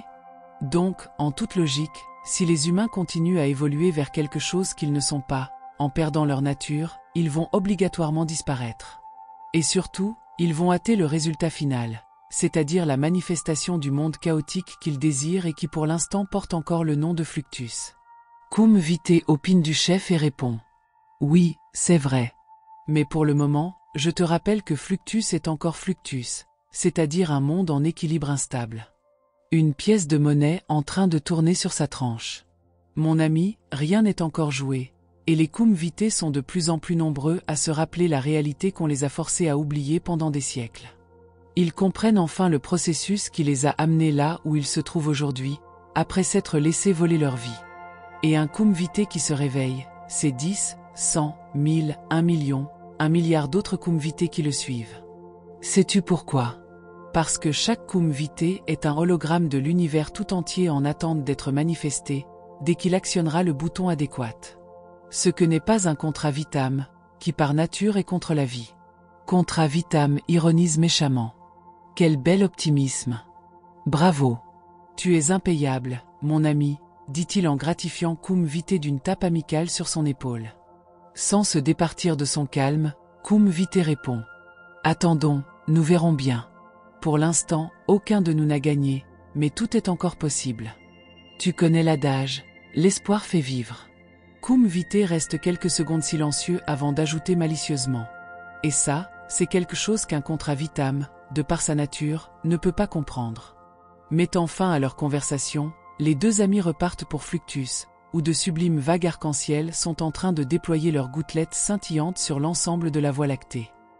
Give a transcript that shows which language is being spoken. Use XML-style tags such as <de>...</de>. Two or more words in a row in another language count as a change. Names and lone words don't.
<fr>Donc, en toute logique, si les humains continuent à évoluer vers quelque chose qu'ils ne sont pas, en perdant leur nature, ils vont obligatoirement disparaître. Et surtout, ils vont hâter le résultat final, c'est-à-dire la manifestation du monde chaotique qu'ils désirent et qui pour l'instant porte encore le nom de Fluctus. Cum vitae opine du chef et répond. Oui, c'est vrai. Mais pour le moment, je te rappelle que Fluctus est encore Fluctus, c'est-à-dire un monde en équilibre instable. Une pièce de monnaie en train de tourner sur sa tranche. Mon ami, rien n'est encore joué, et les cum vitae sont de plus en plus nombreux à se rappeler la réalité qu'on les a forcés à oublier pendant des siècles. Ils comprennent enfin le processus qui les a amenés là où ils se trouvent aujourd'hui, après s'être laissés voler leur vie. Et un cum vitae qui se réveille, c'est 10, 100, 1000, 1 million, 1 milliard d'autres cum vitae qui le suivent. Sais-tu pourquoi? Parce que chaque cum vitae est un hologramme de l'univers tout entier en attente d'être manifesté, dès qu'il actionnera le bouton adéquat. Ce que n'est pas un contrat Vitam, qui par nature est contre la vie. Contrat Vitam ironise méchamment. Quel bel optimisme! Bravo! Tu es impayable, mon ami, dit-il en gratifiant cum vitae d'une tape amicale sur son épaule. Sans se départir de son calme, cum vitae répond. Attendons, nous verrons bien. Pour l'instant, aucun de nous n'a gagné, mais tout est encore possible. Tu connais l'adage, l'espoir fait vivre. Cum vitae reste quelques secondes silencieux avant d'ajouter malicieusement. Et ça, c'est quelque chose qu'un contrat Vitam, de par sa nature, ne peut pas comprendre. Mettant fin à leur conversation, les deux amis repartent pour Fluctus, où de sublimes vagues arc-en-ciel sont en train de déployer leurs gouttelettes scintillantes sur l'ensemble de la Voie lactée.</fr>